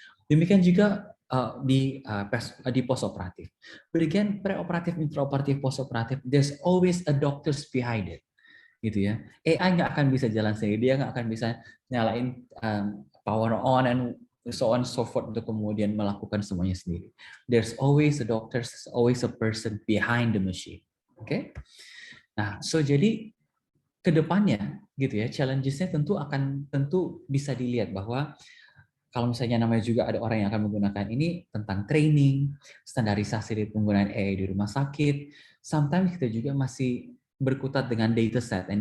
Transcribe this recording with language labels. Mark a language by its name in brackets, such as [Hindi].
[Indonesian] Demikian juga di postoperatif. [English] But again, preoperatif, intraoperatif, postoperatif, there's always a doctors behind it, [Indonesian] gitu ya. AI nggak akan bisa jalan sendiri, dia nggak akan bisa nyalain [English] power on and so on so forth [Indonesian] untuk kemudian melakukan semuanya sendiri. [English] There's always a doctor, there's always a person behind the machine. Oke? [Indonesian] Nah, so jadi kedepannya, gitu ya, challenges-nya tentu bisa dilihat bahwa kalau misalnya namanya juga ada orang yang akan menggunakan ini tentang training, standarisasi dari penggunaan AI di rumah sakit, sometimes kita juga masih berkutat dengan data set.